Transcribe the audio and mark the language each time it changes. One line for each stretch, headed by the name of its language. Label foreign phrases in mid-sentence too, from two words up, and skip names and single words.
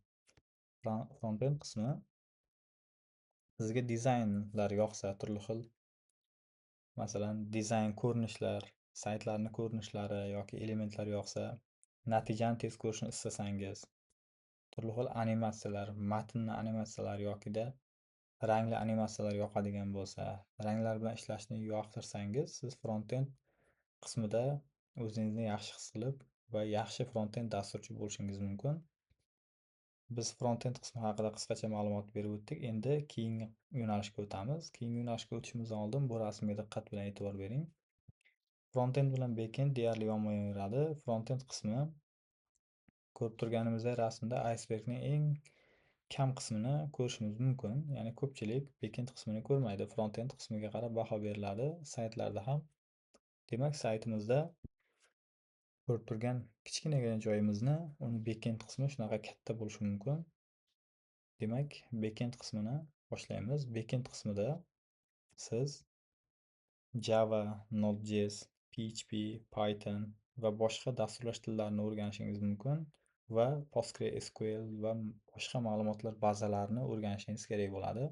Uzbek: Front-end qismi sizga dizaynlar yoqsa, turli xil, masalan, dizayn ko'rinishlar, saytlarni ko'rinishlari yoki elementlar yoqsa, natijani tez ko'rishni istasangiz, turli xil animatsiyalar, matnni animatsiyalari yokida rangli animatsiyalar yoqadigan bo'lsa, ranglar bilan ishlashni yoqtirsangiz, siz front-end qismida o'zingizni yaxshi his qilib va yaxshi front-end dasturchi bo'lishingiz mumkin. Biz front-end qismi haqida qisqacha ma'lumot berib o'tdik. Endi keyingi yo'nalishga o'tamiz. Keyingi yo'nalishga o'tishimizdan oldin bu rasmga diqqat bilan e'tibor bering. Front-end bilan back-end deyarli yonma-yon. Front-end qismi ko'rib turganimizdek rasmda icebergning eng kam qismini ko'rishimiz mumkin. Ya'ni ko'pchilik back-end qismini ko'rmaydi. Front-end qismiga qarab baho beriladi saytlarda ham. Demak, saytimizda ko'rib turgan kichkinagina joyimizni, uni back-end qismi shunaqa katta bo'lishi mumkin. Demak, backend qismini boshlaymiz. Backend qismida siz Java, Node.js, PHP, Python va boshqa dasturlash tillarini o'rganishingiz mumkin va PostgreSQL va boshqa ma'lumotlar bazalarini o'rganishingiz kerak bo'ladi.